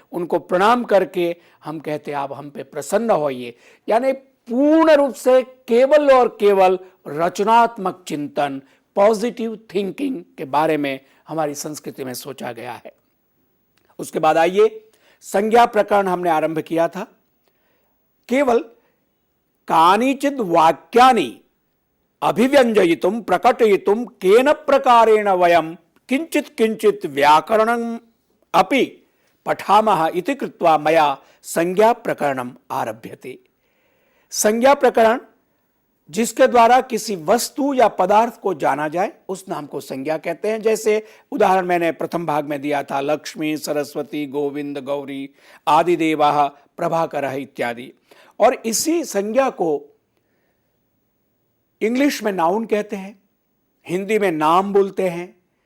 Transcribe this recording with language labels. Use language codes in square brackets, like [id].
[hi] उनको प्रणाम करके हम कहते हैं आप हम पे प्रसन्न होइए। यानी पूर्ण रूप से केवल और केवल रचनात्मक चिंतन, पॉजिटिव थिंकिंग के बारे में हमारी संस्कृति में सोचा गया है। उसके बाद आइए, संज्ञा प्रकरण हमने आरंभ किया था। [sa] केवल कानिचित् वाक्यानि अभिव्यंजयितुं प्रकटयितुं केन प्रकारेण वयं किंचित् किंचित् व्याकरणम् अपि पठामः इति कृत्वा मया संज्ञा प्रकरणम् आरभ्यते। [hi] संज्ञा प्रकरण जिसके द्वारा किसी वस्तु या पदार्थ को जाना जाए उस नाम को संज्ञा कहते हैं। जैसे उदाहरण मैंने प्रथम भाग में दिया था, लक्ष्मी, सरस्वती, गोविंद, गौरी, आदि [sa] देवाः, प्रभाकरः इत्यादि। [hi] और इसी संज्ञा को इंग्लिश में नाउन कहते हैं, हिंदी में नाम बोलते हैं।